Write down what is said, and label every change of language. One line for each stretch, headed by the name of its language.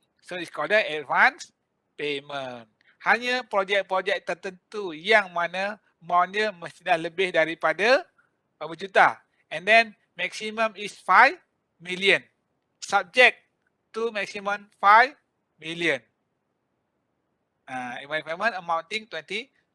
English: So it's called advance payment.
Malay: Hanya projek-projek tertentu yang mana amount-nya mesti dah lebih daripada berapa juta.
English: And then maximum is 5 million. Subject to maximum 5 million. Advance payment amounting 20%.